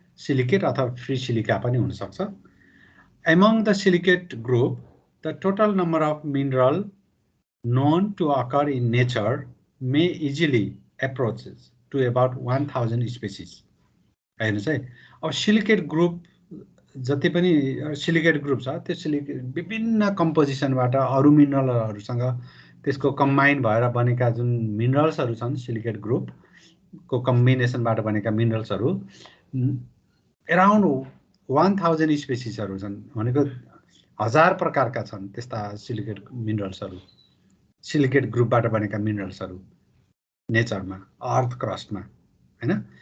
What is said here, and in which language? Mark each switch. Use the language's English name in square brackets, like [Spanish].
[Nepali] Silicate अथवा free silica पनि हुनसक्छ। [English] Among the silicate group the total number of mineral known to occur in nature may easily approaches to about 1000 species। [Nepali] हेर्नुहोस् है, अब silicate group जति पनि silicate group छ त्यो सिलिकेट विभिन्न कम्पोजिसनबाट अरू मिनरलहरूसँग त्यसको कम्बाइन भएर बनेका जुन मिनरल्सहरू छन्, सिलिकेट ग्रुपको कम्बिनेसनबाट बनेका मिनरल्सहरू अराउन्ड 1000 स्पेसिसहरू छन्, भनेको 1000 प्रकारका छन् त्यस्ता सिलिकेट मिनरल्सहरू, सिलिकेट ग्रुपबाट बनेका मिनरल्सहरू नेचरमा, अर्थ क्रस्टमा होइन।